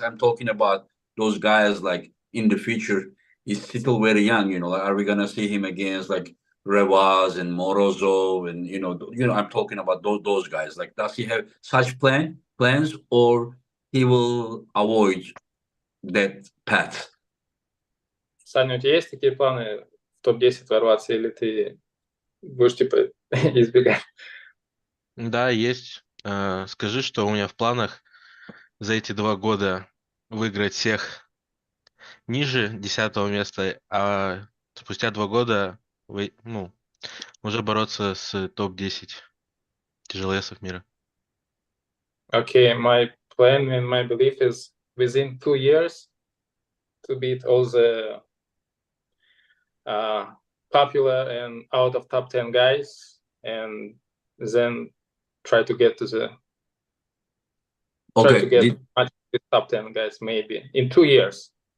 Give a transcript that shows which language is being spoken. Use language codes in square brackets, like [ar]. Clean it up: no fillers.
[en] I'm talking about those guys like in the future. He's still very young, you know. Like, are we gonna see him against like Revaz and Morozov and I'm talking about those guys. Like, does he have such plans, or he will avoid that path? [ru] Саня, у тебя есть такие планы в топ-10 ворваться, или ты будешь, типа, избегать? Да, есть. Скажи, что у меня в планах за эти 2 года выиграть всех ниже 10-го места, а спустя 2 года уже бороться с топ-10 тяжеловесов мира. [en] Okay, my plan and my belief is within 2 years to beat all the popular and out of top 10 guys, and then try to get much with top 10 guys, maybe in 2 years.